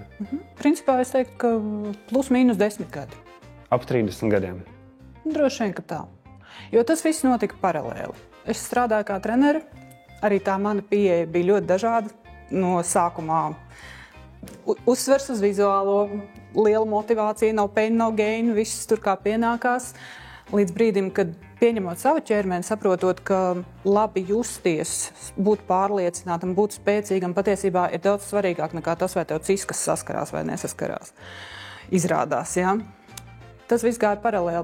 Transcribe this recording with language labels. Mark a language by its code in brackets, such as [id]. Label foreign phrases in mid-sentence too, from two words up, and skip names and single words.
[lv] Principā es teiktu, ka plus mīnus 10 gadi. Ap 30 gadiem? Droši vien, ka tā. Jo tas viss notika paralēli. Es strādāju kā treneri, arī tā mana pieeja bija ļoti dažāda. No sākumā uzsvers uz vizuālo, liela motivācija, [en] no pain, no gain, [lv] viss tur kā pienākās. Līdz brīdim, kad pieņemot savu ķermeni, saprotot, ka labi justies, būt pārliecinātam, būt spēcīgam, patiesībā ir daudz svarīgāk nekā tas, vai tev ciskas saskarās vai nesaskarās. Izrādās, ja? Tas viss gāja paralēli.